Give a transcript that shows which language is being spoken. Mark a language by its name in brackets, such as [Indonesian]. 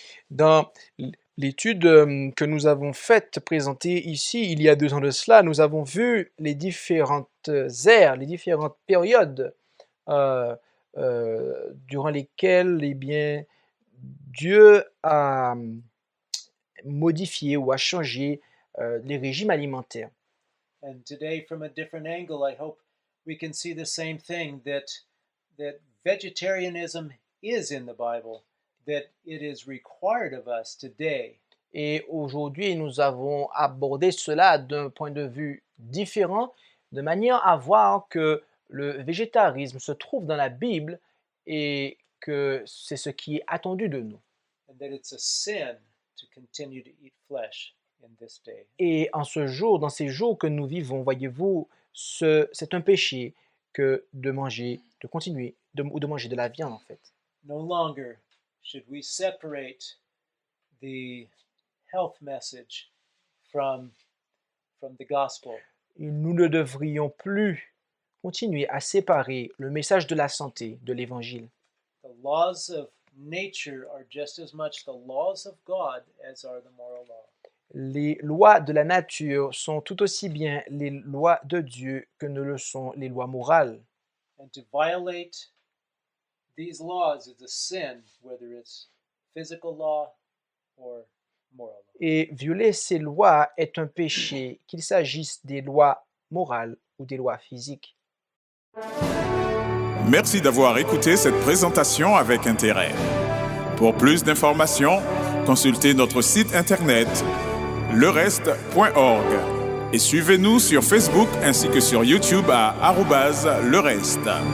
[French] Dans l'étude que nous avons faite, présentée ici, il y a 2 ans de cela, nous avons vu les différentes ères, les différentes périodes durant lesquelles Dieu a modifié ou a changé les régimes alimentaires. [English] And today, from a different angle, I hope we can see the same thing, that vegetarianism is in the Bible, that it is required of us today. [French] Et aujourd'hui, nous avons abordé cela d'un point de vue différent, de manière à voir que le végétarisme se trouve dans la Bible et que c'est ce qui est attendu de nous. [English] And that it's a sin to continue to eat flesh in this day. [French] Et en ce jour, dans ces jours que nous vivons, voyez-vous, c'est un péché que de manger, de continuer, ou de manger de la viande en fait. [English] No longer should we separate the health message from the gospel. [French] Et nous ne devrions plus continuer à séparer le message de la santé de l'évangile. [English] The laws of nature are just as much the laws of God as are the moral law. [French] Les lois de la nature sont tout aussi bien les lois de Dieu que ne le sont les lois morales. [English] And to violate these laws is a sin, whether it's physical law or moral law. [French] Et violer ces lois est un péché, qu'il s'agisse des lois morales ou des lois physiques. Merci d'avoir écouté cette présentation avec intérêt. Pour plus d'informations, consultez notre site internet lereste.org et suivez-nous sur Facebook ainsi que sur YouTube à @lereste.